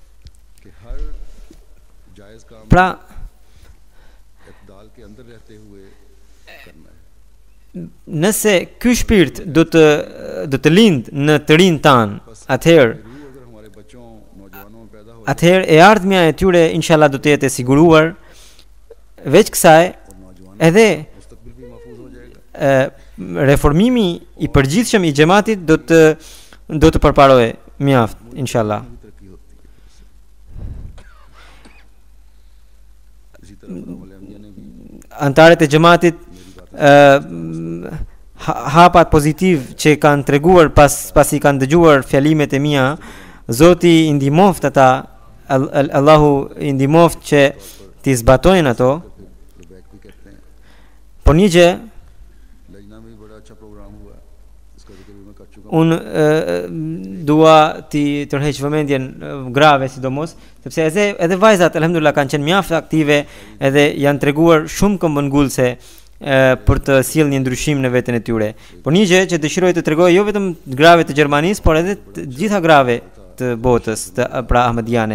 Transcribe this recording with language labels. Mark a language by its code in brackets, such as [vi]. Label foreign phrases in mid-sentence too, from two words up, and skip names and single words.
[sq] Pra nëse ky shpirt do të lind në të rinj tan, atëherë e ardhmja e tyre inshallah do të jetë e siguruar. Veç kësaj, edhe reformimi i përgjithshëm i xhamatit do të përparohej mjaft inshallah. [ur] بھی ترقی ہوتی ہے۔ اسی طرح خدا نے بھی [sq] Antarët e xhamatit hapat pozitiv që kanë treguar pasi kanë dëgjuar fjalimet e mia, Zoti i ndihmoft ata, Allahu i ndihmoft që të zbatojnë ato. [ur] بیک بھی کہتے ہیں. [sq] Por një gjë [ur] لجنہ میں بھی بڑا اچھا پروگرام ہوا، اسکا ذکر بھی میں کر چکا ہوں. [sq] unë dua ti tërheq vëmendjen grave sidomos, sepse edhe vajzat alhamdulillah kanë qenë mjaft aktive edhe janë treguar shumë këmbëngulse për të sjellë një ndryshim në veten e tyre. Por një gjë që dëshiroj të tregoj jo vetëm grave të Gjermanisë, por edhe të gjitha grave të botës, pra ahmediane.